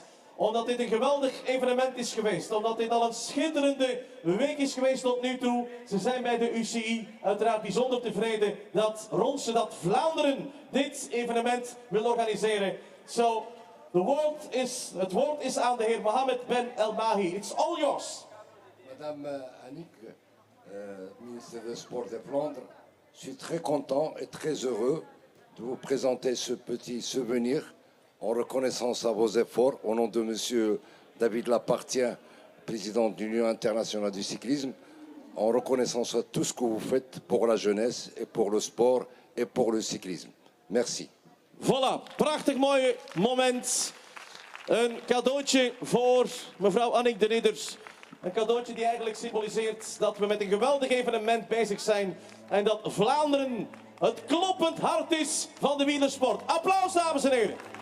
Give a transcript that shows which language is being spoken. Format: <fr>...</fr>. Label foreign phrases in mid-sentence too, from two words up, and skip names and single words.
<nl>Omdat dit een geweldig evenement is geweest. Omdat dit al een schitterende week is geweest tot nu toe. Ze zijn bij de UCI uiteraard bijzonder tevreden dat Ronse, dat Vlaanderen dit evenement wil organiseren. So, het woord is aan de heer Mohamed Ben El Mahi.</nl> <en>It's all yours.</en> <fr>Madame Annick, ministre des Sports de Flandre, je suis très content et très heureux de vous présenter ce petit souvenir en reconnaissance à vos efforts, au nom de Monsieur David Lapartien, président de l'Union internationale du cyclisme, en reconnaissance à tout ce que vous faites pour la jeunesse et pour le sport et pour le cyclisme. Merci. Voilà,</fr> <nl>prachtig mooi moment. Een cadeautje voor mevrouw Annick de Ridder. Een cadeautje die eigenlijk symboliseert dat we met een geweldig evenement bezig zijn. En dat Vlaanderen het kloppend hart is van de wielersport. Applaus, dames en heren.</nl>